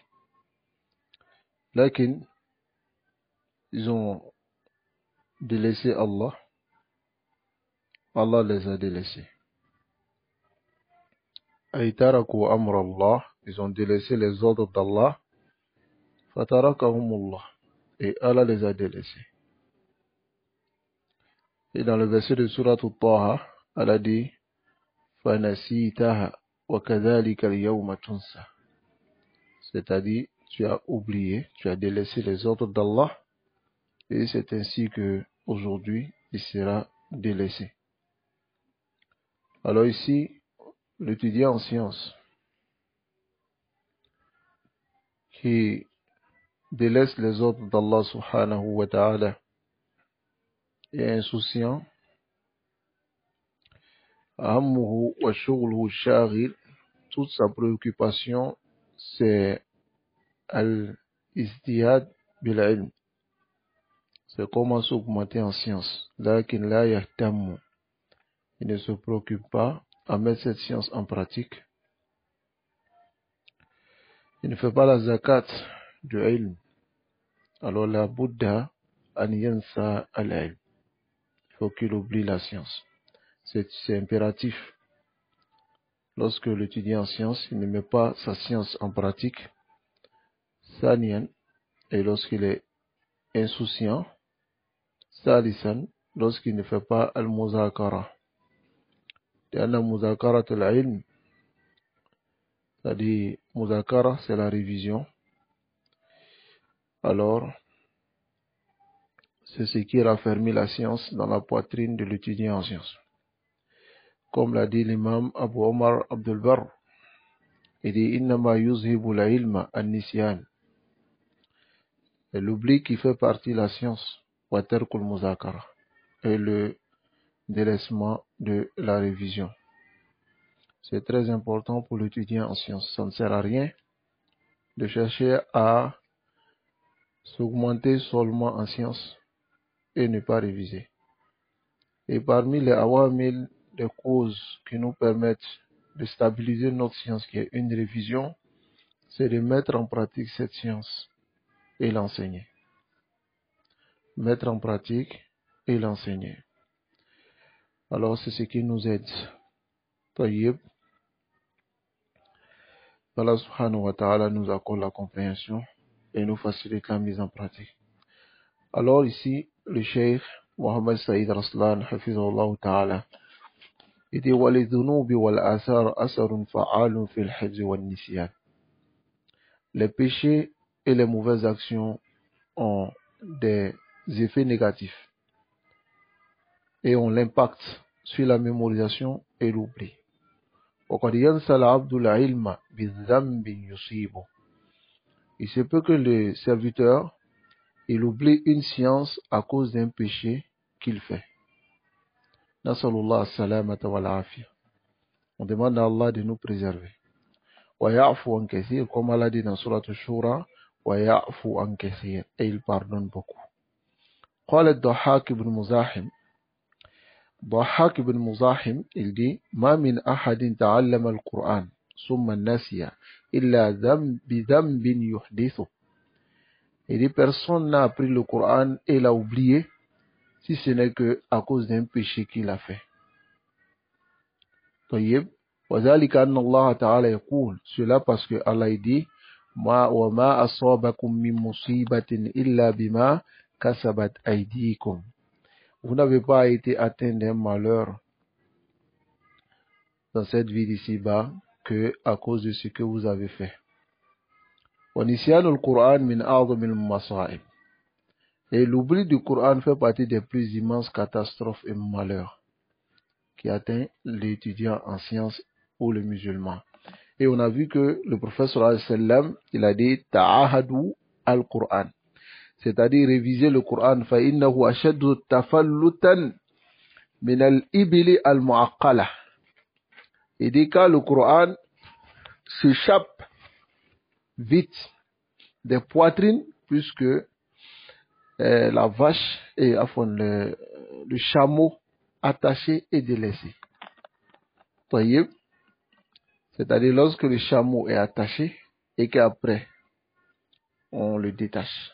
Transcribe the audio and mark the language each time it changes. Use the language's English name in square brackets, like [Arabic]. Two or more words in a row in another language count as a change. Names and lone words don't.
[French] Lakin, ils ont délaissé Allah, Allah les a délaissés. [Arabic] تركوا أمر الله, [French] ils ont délaissé les ordres d'Allah, fatarakahumullah, et Allah les a délaissés. Et dans le verset de Surat Al-Taha, Allah dit, [Arabic] فنسيتها وكذلك اليوم تنسى. [French] C'est-à-dire, tu as oublié, tu as délaissé les ordres d'Allah, et c'est ainsi que aujourd'hui il sera délaissé. Alors ici, l'étudiant en sciences qui délaisse les ordres d'Allah [Arabic] سبحانه وتعالى [French] est insouciant, [Arabic] أهمه وشغله الشاغل, [French] toute sa préoccupation c'est [Arabic] الاستزادة بالعلم, [French] c'est comment s'augmenter en science. [Arabic] لكن لا يهتم, [French] il ne se préoccupe pas à mettre cette science en pratique. Il ne fait pas la zakat du ilm. [Arabic] Alors لا بد أن ينسى العلم, [French] il faut qu'il oublie la science. C'est impératif. Lorsque l'étudiant en science, il ne met pas sa science en pratique, saniyan, et lorsqu'il est insouciant, salisan, lorsqu'il ne fait pas al-muzakara. [Arabic] لأن مذاكرة العلم, [French] c'est-à-dire muzakara, c'est la révision. Alors, c'est ce qui raffermit la science dans la poitrine de l'étudiant en sciences. Comme l'a dit l'imam Abu Omar Abdul Barr, il dit [Arabic] إنما يذهب العلم النسيان. [French] Et l'oubli qui fait partie de la science, [Arabic] وترك المذاكرة, [French] et le délaissement de la révision. C'est très important pour l'étudiant en sciences. Ça ne sert à rien de chercher à s'augmenter seulement en sciences et ne pas réviser. Et parmi les awamil, les causes qui nous permettent de stabiliser notre science, qui est une révision, c'est de mettre en pratique cette science et l'enseigner. Mettre en pratique et l'enseigner. Alors c'est ce qui nous aide. Tayyib. Allah [Arabic] سبحانه وتعالى [French] nous accorde la compréhension et nous facilite la mise en pratique. Alors ici, le cheikh Mohammed Saïd Raslan [Arabic] حفظه الله تعالى, [French] il dit [Arabic] وَلِذُنُوبِ وَالْآثَارِ أَثَرٌ فَعَالٌ فِي الْحِفْظِ وَالنِّسْيَانِ. [French] Les péchés et les mauvaises actions ont des effets négatifs et ont l'impact sur la mémorisation et l'oubli. [Arabic] وَقَدْ يَنْسَى الْعَبْدُ الْعِلْمَ بِالذَّنْبِ يُصِيبُهُ. [French] Il se peut que le serviteur il oublie une science à cause d'un péché qu'il fait. [Arabic] نسأل الله السلامة والعافية. [French] On demande à Allah de nous préserver. [Arabic] ويعفو عن كثير, [French] comme Allah dit dans Surat Shura, [Arabic] ويعفو عن كثير, [French] et il pardonne beaucoup. [Arabic] قال الضحاك بن مزاحم ضحاك بن مزاحم [French] il dit [Arabic] ما من أحد تعلم القرآن ثم نسي إلا بذنب يحدثه. [French] Il dit personne n'a appris le Coran et l'a oublié si ce n'est que à cause d'un péché qu'il a fait. [Arabic] طيب وذلك أن الله تعالى يقول, [French] cela parce que Allah dit [Arabic] وما أصابكم من مصيبة إلا بما كسبت أيديكم. [French] Vous n'avez pas été atteint d'un malheur dans cette vie d'ici-bas que à cause de ce que vous avez fait. [Arabic] وَنِسْيَانُ الْقُرْآنِ مِنْ أَعْظَمِ الْمَصَائِبِ. [French] Et l'oubli du Coran fait partie des plus immenses catastrophes et malheurs qui atteint l'étudiant en sciences ou le musulman. Et on a vu que le prophète [Arabic] صلى الله عليه وسلم, [French] il a dit [Arabic] تعاهدوا القرآن, [French] c'est-à-dire réviser le Coran. [Arabic] فَإِنَّهُ أَشَدُّ تَفَلُّتًا مِنَ الْإِبِلِ الْمُعَقَّلَةِ. [French] Il dit quand le Coran s'échappe vite des poitrines, puisque la vache et le chameau attaché et délaissé. C'est-à-dire lorsque le chameau est attaché et qu'après on le détache.